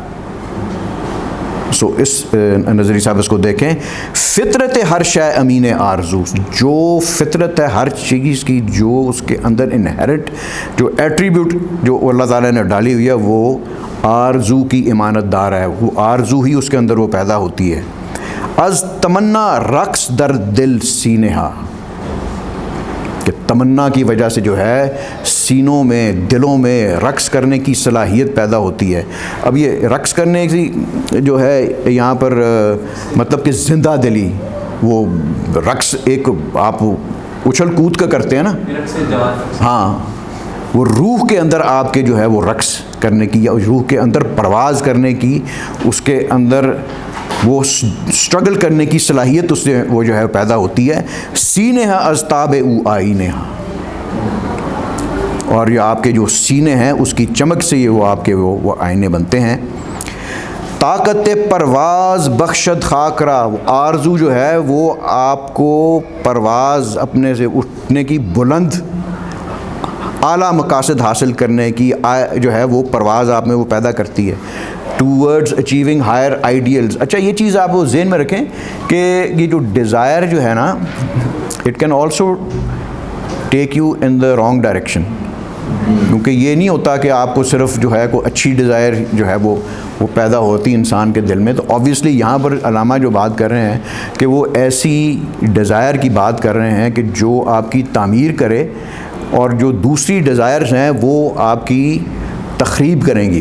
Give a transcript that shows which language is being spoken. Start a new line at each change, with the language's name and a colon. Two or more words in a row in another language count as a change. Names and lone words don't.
Urdu: سو اس نظری صاحب اس کو دیکھیں،
Persian: فطرت ہر شے امین آرزو،
Urdu: جو فطرت ہے ہر چیز کی، جو اس کے اندر انہیرنٹ جو ایٹریبیوٹ جو اللہ تعالیٰ نے ڈالی ہوئی ہے وہ آرزو کی امانت دار ہے، وہ آرزو ہی اس کے اندر وہ پیدا ہوتی ہے۔
Persian: از تمنا رقص در دل سینہا،
Urdu: کہ تمنا کی وجہ سے جو ہے سینوں میں، دلوں میں رقص کرنے کی صلاحیت پیدا ہوتی ہے۔ اب یہ رقص کرنے کی جو ہے یہاں پر مطلب کہ زندہ دلی، وہ رقص ایک آپ اچھل کود کا کرتے ہیں نا، ہاں، وہ روح کے اندر آپ کے جو ہے وہ رقص کرنے کی یا روح کے اندر پرواز کرنے کی، اس کے اندر وہ سٹرگل کرنے کی صلاحیت اس سے وہ جو ہے پیدا ہوتی ہے۔
Persian: سینہ از تاب او آئینہ،
Urdu: اور یہ آپ کے جو سینے ہیں اس کی چمک سے یہ وہ آپ کے وہ آئینے بنتے ہیں۔
Persian: طاقت پرواز بخشد خاکرا،
Urdu: آرزو جو ہے وہ آپ کو پرواز اپنے سے اٹھنے کی، بلند اعلیٰ مقاصد حاصل کرنے کی جو ہے وہ پرواز آپ میں وہ پیدا کرتی ہے،
English: towards achieving higher ideals.
Urdu: اچھا یہ چیز آپ وہ ذہن میں رکھیں کہ یہ جو ڈیزائر جو ہے نا،
English: it can also take you in the wrong direction,
Urdu: کیونکہ یہ نہیں ہوتا کہ آپ کو صرف جو ہے کوئی اچھی ڈیزائر جو ہے وہ پیدا ہوتی انسان کے دل میں۔ تو آبویسلی یہاں پر علامہ جو بات کر رہے ہیں کہ وہ ایسی ڈیزائر کی بات کر رہے ہیں کہ جو آپ کی تعمیر کرے، اور جو دوسری ڈیزائرز ہیں وہ آپ کی تخریب کریں گی،